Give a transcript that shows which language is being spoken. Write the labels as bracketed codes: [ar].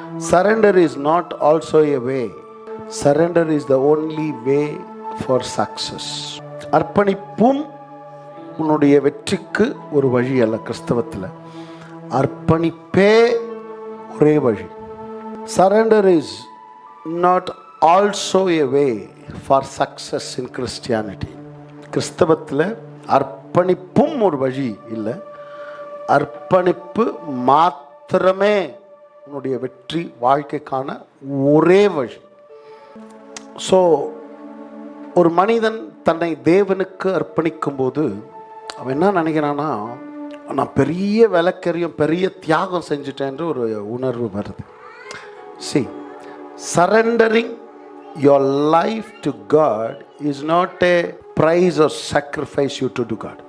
[en] Surrender is not also a way. Surrender is the only way for success. [ta] அர்ப்பணிப்பும் உன்னுடைய வெற்றிக்கு ஒரு வழி அல்ல. கிறிஸ்தவத்தில் அர்ப்பணிப்பே ஒரே வழி. [en] Surrender is not also a way for success in Christianity. [ta] கிறிஸ்தவத்தில் அர்ப்பணிப்பும் ஒரு வழி இல்லை. அர்ப்பணிப்பு மாத்திரமே உன்னுடைய வெற்றி வாழ்க்கைக்கான ஒரே வழி. ஸோ ஒரு மனிதன் தன்னை தேவனுக்கு அர்ப்பணிக்கும் போது அவன் என்ன நினைக்கிறான்னா, நான் பெரிய விலைக்கரியம் பெரிய தியாகம் செஞ்சுட்டேன்ற ஒரு உணர்வு வருது. [en] See, surrendering your life to God is not a price or sacrifice you to do God.